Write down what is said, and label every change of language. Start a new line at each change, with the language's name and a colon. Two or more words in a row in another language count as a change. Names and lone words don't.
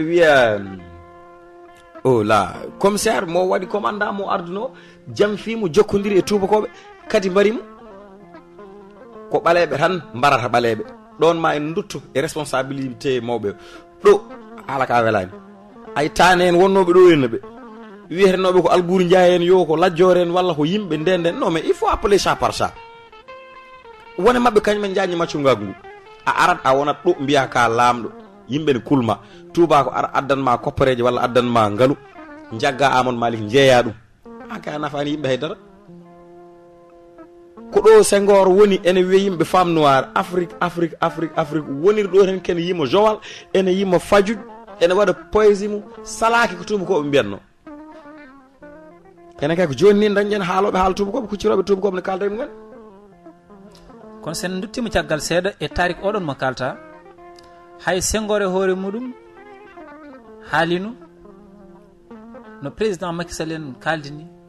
Fula: wiya
French: la commissaire
Fula: mo waɗi commandant mo arduno jam fimo jokkodiri e tubakoɓe kadi mbarimo ko ɓaleɓe tan mbarata ɓaleɓe ɗon ma en dutto e responsabilité mawɓe ɗo haala ka welani ay tane en wonnoɓe ɗo henna ɓe wiyetenoɓe ko Alboury Ndiaye en yo ko Lajjore en walla ko yimɓe ndenden non
French: mais il faut appeler ça par ça
Fula: wone mabɓe kañumen jañi maccugagu ngu a arat a wonat ɗo mbiya ka lamɗo yimɓe ne kulma tuba ko ara addanma koppareje walla addanma ngaalu jagga Amadou Malick jeeya ɗum aka nafani yimɓe haydara ko ɗo Senghor woni ene wiya yimɓe
French: femme noire
Fula: Afrique woniri ɗo hen kene yima Joal ene yima Fadioud ene waɗa poésie mum salaki ko tubakoɓe mbiyatno ene kay ko joni ni dañƴen haaloɓe haala tubakoɓe kucciroɓe tubakoɓe ne kalda e mumen kono sen duttima caggal seeɗa e tarik oɗon mo kalta hay Senghor e hoore muɗum haalino no président Macky Sall en kaldini